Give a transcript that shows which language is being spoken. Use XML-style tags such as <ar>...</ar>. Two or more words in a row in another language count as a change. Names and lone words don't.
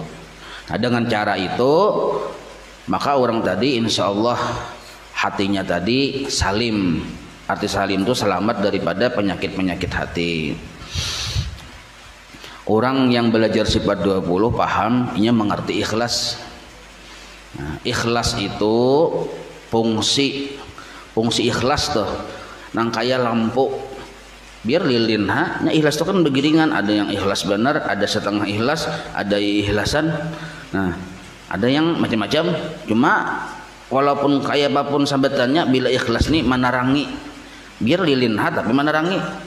<id>Nah, dengan cara itu maka orang tadi</id> <ar>إن شاء الله</ar> <id>hatinya tadi salim. Arti salim itu selamat daripada penyakit-penyakit hati. Orang yang belajar sifat 20 paham, ia mengerti ikhlas.</id> <bjn>Nah, ikhlas itu fungsi ikhlas tuh nang kaya lampu biar lilin nya ikhlas tuh kan begiringan, ada yang ikhlas benar, ada setengah ikhlas, ada ikhlasan. Nah, ada yang macam-macam. Cuma walaupun kaya apapun sambatannya, bila ikhlas nih menerangi, biar lilin tapi menerangi.</bjn>